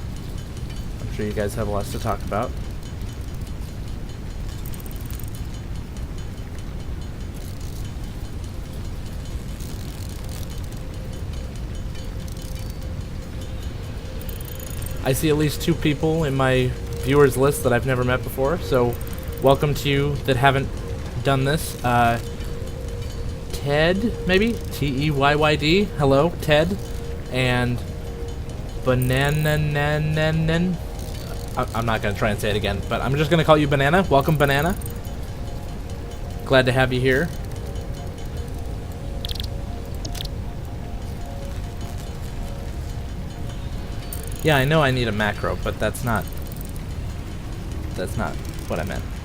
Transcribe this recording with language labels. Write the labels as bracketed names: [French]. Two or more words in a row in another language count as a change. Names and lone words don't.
[English] I'm sure you guys have lots to talk about. I see at least 2 people in my viewers list that I've never met before, so welcome to you that haven't done this. Ted, maybe? T-E-Y-Y-D. Hello, Ted. And Banana. I'm not going to try and say it again, but I'm just going to call you Banana. Welcome, Banana. Glad to have you here. Yeah, I know I need a macro, but that's not what I meant.